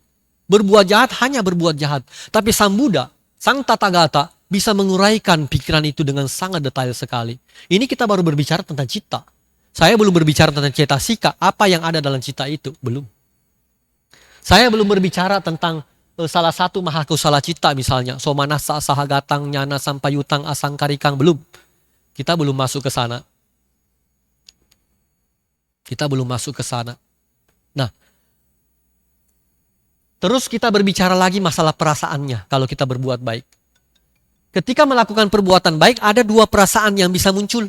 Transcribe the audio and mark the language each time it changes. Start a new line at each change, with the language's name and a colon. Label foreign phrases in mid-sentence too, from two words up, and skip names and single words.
Indonesian: Berbuat jahat hanya berbuat jahat. Tapi Sang Buddha, Sang Tathagata bisa menguraikan pikiran itu dengan sangat detail sekali. Ini kita baru berbicara tentang cita. Saya belum berbicara tentang cetasika, apa yang ada dalam cita itu, belum. Saya belum berbicara tentang salah satu
Pali: mahakusala cita
Indonesian: misalnya,
Pali: somanasa, sahagatang, nyana, sampayutang, asangkarikang,
Indonesian: belum. Kita belum masuk ke sana. Kita belum masuk ke sana. Nah, terus kita berbicara lagi masalah perasaannya kalau kita berbuat baik. Ketika melakukan perbuatan baik, ada dua perasaan yang bisa muncul.